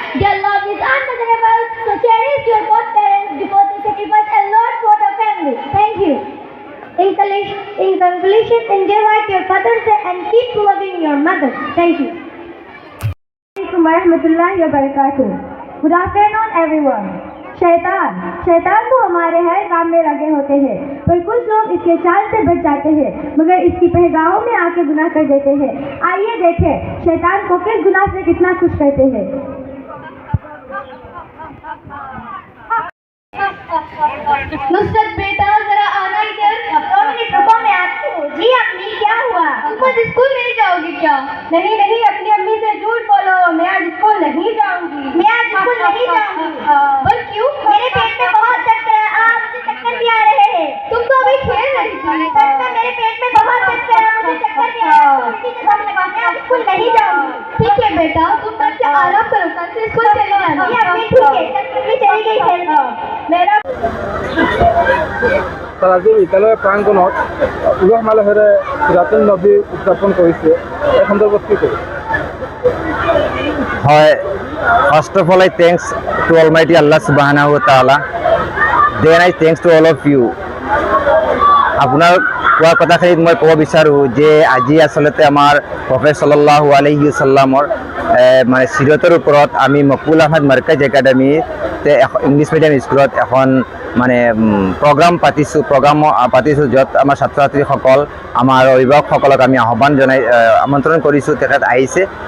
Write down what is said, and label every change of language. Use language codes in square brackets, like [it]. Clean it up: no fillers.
[en] Their love is unmeasurable, so cherish your both parents because they sacrifice a lot for the family. Thank you. In conclusion, enjoy what your father said and keep loving your mother. Thank you. Assalamualaikum warahmatullahi wabarakatuh. Good afternoon, everyone. [hi] शैतान तो हमारे हर काम में लगे होते हैं, पर कुछ लोग इसके चाल से बच जाते हैं मगर इसकी पहगाहों में आके गुनाह कर देते हैं। आइए देखें शैतान को किस गुनाह से कितना खुश करते हैं। नुसरत बेटा जरा आना इधर। 2 मिनट रुको, मैं आती हूँ। जी अम्मी, क्या हुआ? तुम आज स्कूल नहीं जाओगी क्या? नहीं, अपनी अम्मी से झूठ बोलो, मैं आज स्कूल नहीं जाऊंगी। मैं आज स्कूल नहीं जाऊंगी। पर क्यों? मेरे पेट में बहुत दर्द है, मुझे चक्कर भी आ रहे हैं। तुम तो अभी खेल रही थी। सच में मेरे पेट में बहुत दर्द है, मुझे चक्कर भी आ रहा है, उल्टी से दम लगा। मैं आज स्कूल नहीं जाऊंगी। ठीक है बेटा, तुम कल से आराम करो, कल से स्कूल चले जाना। ठीक है, कल चली गई खेलने। मेरा [as] আজি বিদ্যালয়ৰ প্ৰাংগণত উলহ মালহেৰে সিৰাতুন নবী উদযাপন কৰিছে, এই সন্দৰ্ভত কি ক'ব? [en] হয়, first of all I thanks to almighty Allah সুবহানাহু ওয়া তাআলা, then I thanks to all of you. [as] আপোনাৰ কোৱা কথাখিনিত মই ক'ব বিচাৰোঁ যে আজি আচলতে আমাৰ প্ৰফেট সাল্লাল্লাহু আলাইহি ওয়াসাল্লামৰ মানে সিৰতৰ ওপৰত আমি মকবুল আহমেদ মাৰ্কাজ একাডেমীতে ইংলিছ মিডিয়াম স্কুলত এখন মানে প্ৰগ্ৰাম পাতিছোঁ য'ত আমাৰ ছাত্ৰ ছাত্ৰীসকল আমাৰ অভিভাৱকসকলক আমি আহ্বান জনাই আমন্ত্ৰণ কৰিছোঁ, তেখেত আহিছে।